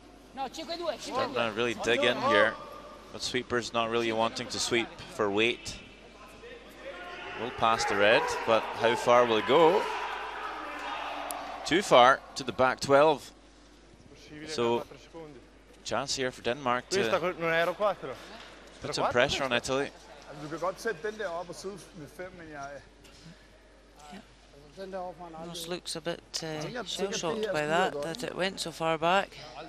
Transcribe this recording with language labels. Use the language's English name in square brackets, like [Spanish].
[English] Sterna really dig in here, but sweepers not really wanting to sweep for weight. Will pass the red, but how far will it go? Too far to the back 12. So, chance here for Denmark to put some pressure on Italy. [Danish] Du kan godt sætte den der op og sidde med 5, men jeg... [English] Almost looks a bit shell-shocked by that it went so far back.